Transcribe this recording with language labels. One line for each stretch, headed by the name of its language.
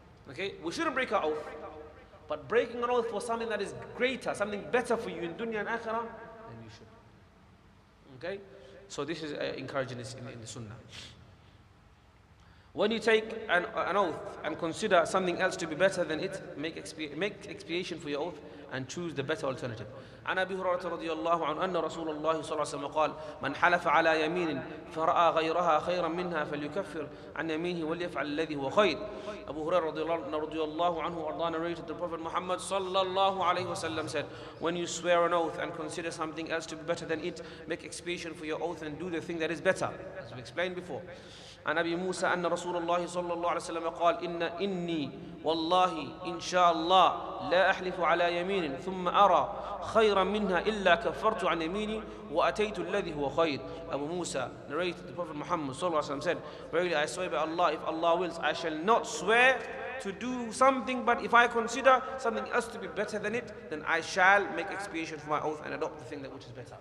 English: Okay, we shouldn't break our oath, but breaking an oath for something that is greater, something better for you in dunya and akhirah, then you should. Okay, so this is encouraging this in the sunnah. When you take an oath and consider something else to be better than it, make expiation for your oath and choose the better alternative.
Arabic: عن أبي هريرة رضي الله عنه أن رسول الله صلى الله عليه وسلم قال من حلف على يمين فرأى غيرها خيرا منها فليكفر عن يمينه وليفعل الذي هو خير.
English: Abu Hurairah رضي الله عنه narrated the Prophet Muhammad صلى الله عليه وسلم said, when you swear an oath and consider something else to be better than it, make expiation for your oath and do the thing that is better, as we explained before.
Arabic: عن أبي موسى أن رسول الله صلى الله عليه وسلم قال إني والله إن شاء الله لا أحلف على يمين ثم أرى خيرا منها إلا كفرت عن يميني وأتيت الذي هو خير.
English: Abu Musa narrated the Prophet Muhammad صلى الله عليه وسلم said, verily I swear by Allah, if Allah wills, I shall not swear to do something, but if I consider something else to be better than it, then I shall make expiation for my oath and adopt the thing that which is better.